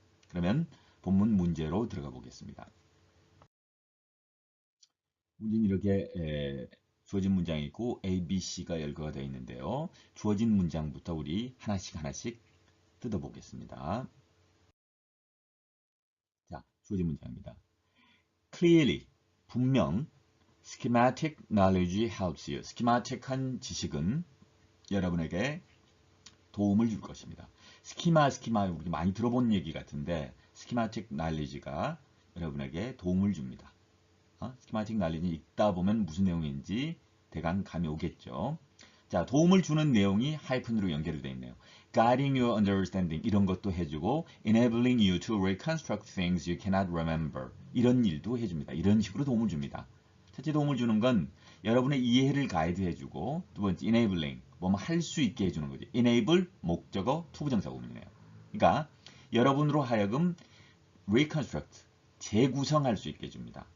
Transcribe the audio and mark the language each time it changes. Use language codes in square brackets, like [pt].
[ko] 그러면 본문 문제로 들어가 보겠습니다. 문제는 이렇게 주어진 문장이 있고 A, B, C가 열거가 되어 있는데요. 주어진 문장부터 우리 하나씩 뜯어보겠습니다. 자, 주어진 문장입니다. [en] Clearly, [ko] 분명, [en] schematic knowledge helps you. [ko] schematic한 지식은 여러분에게 도움을 줄 것입니다. 스키마 우리 많이 들어본 얘기 같은데 schematic knowledge가 여러분에게 도움을 줍니다. schematic knowledge 읽다 보면 무슨 내용인지 대강 감이 오겠죠. 자, 도움을 주는 내용이 하이픈으로 연결되어 있네요. [en] Guiding your understanding [ko] 이런 것도 해주고 [en] enabling you to reconstruct things you cannot remember [ko] 이런 일도 해줍니다. 이런 식으로 도움을 줍니다. 첫째 도움을 주는 건 여러분의 이해를 가이드해주고 두 번째 enabling 뭐뭐 할 수 있게 해주는 거죠. enable 목적어 투부정사 구문이네요. 그러니까 여러분으로 하여금 reconstruct 재구성할 수 있게 해줍니다.